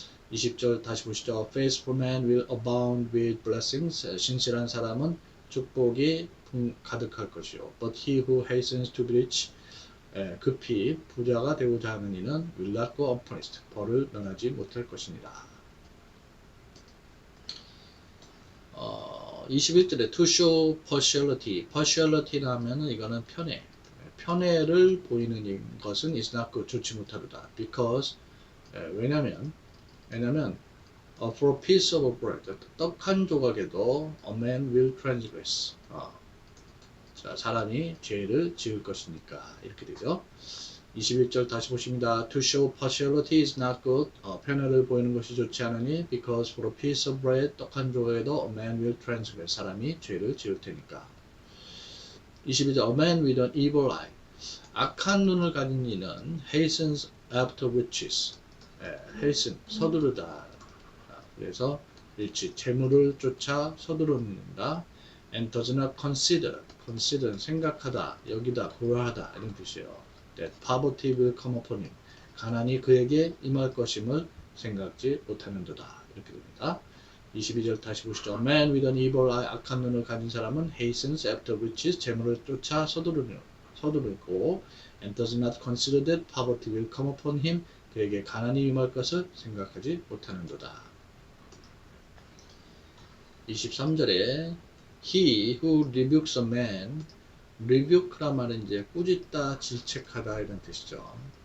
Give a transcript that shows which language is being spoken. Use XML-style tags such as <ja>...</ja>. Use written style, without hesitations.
<ko>20절 다시 보시죠.</ko> <en>A faithful man will abound with blessings.</en> <ko>신실한 사람은 축복이 가득할 것이요.</ko> <en>But he who hastens to be rich,</en> <ko>급히 부자가 되고자 하는 이는</ko> <en>will not go unpunished.</en> <ko>벌을 면하지 못할 것입니다.</ko> <en>21절에 to show partiality.</en> <ko>partiality라면 이거는 편애. 편애를 보이는 것은</ko> <en>is not good.</en> <ko>좋지 못하다.</ko> <en>Because</en> <ko>왜냐면</ko> <en>for a piece of bread,</en> <ko>떡 한 조각에도</ko> <en>a man will transgress.</en> <ko>자, 사람이 죄를 지을 것이니까 이렇게 되죠. 21절 다시 보십니다.</ko> <en>To show partiality is not good.</en> <ko>편애를 보이는 것이 좋지 않으니</ko> <en>because for a piece of bread,</en> <ko>떡 한 조각에도</ko> <en>a man will transgress.</en> <ko>사람이 죄를 지을 테니까. 22절</ko> <en>A man with an evil eye.</en> <ko>악한 눈을 가진 이는</ko> <en>hastens after riches.</en> <ko>hasten, 서두르다. 그래서 riches, 재물을 쫓아 서두른다.</ko> <en>And does not consider, consider,</en> <ko>생각하다, 여기다, 고려하다 이런 뜻이에요.</ko> <en>That poverty will come upon him.</en> <ko>가난이 그에게 임할 것임을 생각지 못하는도다. 이렇게 됩니다. 22절 다시 보시죠.</ko> <en>A man with an evil eye,</en> <ko>악한 눈을 가진 사람은</ko> <en>hastens after riches,</en> <ko>재물을 쫓아 서두르고</ko> <en>and does not consider that poverty will come upon him,</en> <ko>그에게 가난이 임할 것을 생각하지 못하는도다. 23절에</ko> <en>He who rebukes a man,</en> <ko>rebuke란 말은 이제 꾸짖다, 질책하다 이런 뜻이죠.</ko>